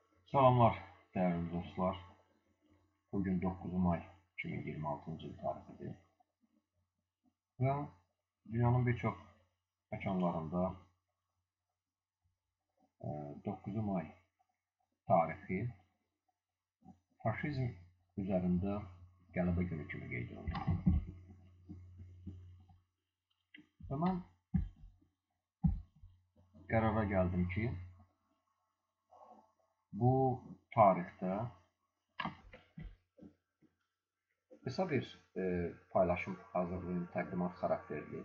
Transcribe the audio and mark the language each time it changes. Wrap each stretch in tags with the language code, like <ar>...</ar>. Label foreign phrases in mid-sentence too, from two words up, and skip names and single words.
<tr>Salamlar değerli dostlar. Bugün 9 May 2026 yıl tarihidir. Ve dünyanın birçok mekanlarında 9 May tarihi faşizm üzerinde</tr> <az>qələbə günü kimi qeyd olunur. Və mən qərara gəldim ki, bu tarixdə qısa bir paylaşım hazırlayım, təqdimat xarakterli.</az>